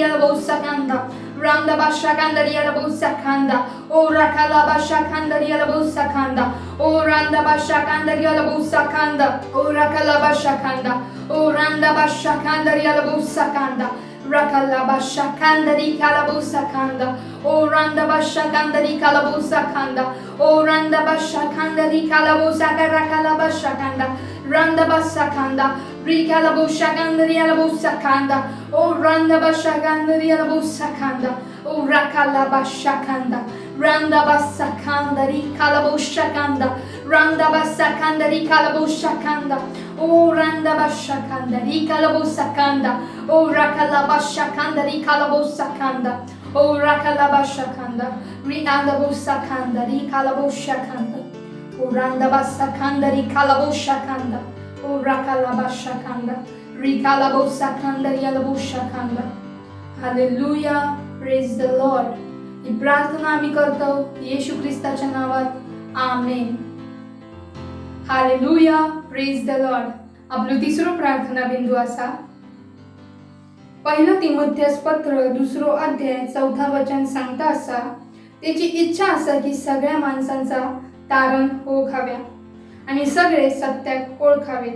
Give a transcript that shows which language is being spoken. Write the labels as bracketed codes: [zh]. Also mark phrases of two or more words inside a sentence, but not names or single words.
[en] alabosa kanda randa basha kandari alabosa kanda o rakala basha kandari alabosa kanda o randa basha kandari alabosa kanda o rakala basha kanda o randa basha kandari alabosa kanda rakala basha kandari kalabosa kanda o randa basha kandari kalabosa kanda o randa basha kandari kalabosa rakala basha kanda randa basha kanda Rikala Boshakandari Alabosakanda. O Randa Bashakandari Alabosakanda. O Rakala Bashakanda. Randa Basakanda Rikala Boshakanda. Randa Basakanda Rikala Boshakanda. O Randa Bashakanda Rikala Bosakanda. O Rakala Bashakanda Rikala Bosakanda. O Rakala Bashakanda. Rianda Bosakanda Rikala Boshakanda. O Randa Basakanda Rikala Boshakanda. O Rakala Bashakanda. Rikala Bosakanda Rikala Boshakanda. Hallelujah. Praise the Lord. [mr] ही प्रार्थना आम्ही करतो येशू ख्रिस्ताच्या नावात आमेन. [en] Hallelujah. Praise the Lord. आपलं तिसरं प्रार्थना बिंदू असा 1 तिमोथेस पत्र 2 अध्याय 4 वचन सांगता असा त्याची इच्छा असा की सगळ्या माणसांचा तारण ओळखाव्या आणि सगळे सत्यात ओळखावेत.